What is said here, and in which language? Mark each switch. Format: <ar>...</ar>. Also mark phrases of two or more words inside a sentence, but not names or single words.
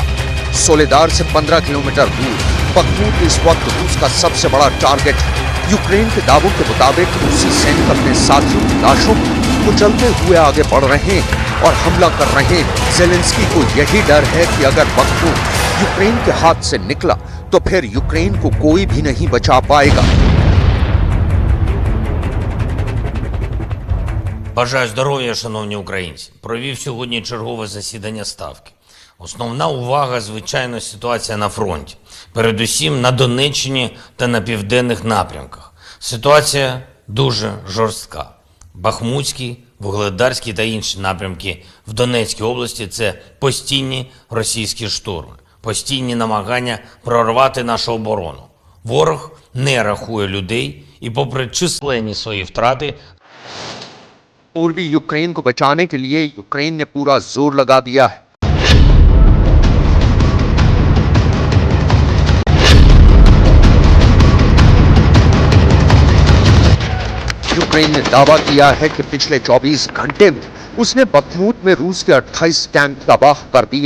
<hi>सोलेदार से 15 किलोमीटर दूर बखमूत इस वक्त रूस का सबसे बड़ा टारगेट है। यूक्रेन के दावों के मुताबिक रूसी सैनिक अपने साथियों की लाशों को कुचलते हुए आगे बढ़ रहे हैं और हमला कर रहे हैं। जेलेंस्की को यही डर है कि अगर बखमूत यूक्रेन के हाथ से निकला तो फिर यूक्रेन को कोई भी नहीं बचा पाएगा।</hi> <uk>Бажаю здоров'я, шановні українці. Провів сьогодні чергове засідання Ставки. Основна увага, звичайно, ситуація на фронті. Передусім на Донеччині та на південних напрямках. Ситуація дуже жорстка. Бахмутський, Вугледарський та інші напрямки в Донецькій області – це постійні російські штурми, постійні намагання прорвати нашу оборону. Ворог не рахує людей і попри численні свої втрати</uk> <hi>पूर्वी यूक्रेन को बचाने के लिए यूक्रेन ने पूरा जोर लगा दिया है। यूक्रेन ने दावा किया है कि पिछले 24 घंटे में उसने बखमूत में रूस के 28 टैंक तबाह कर दिए।</hi>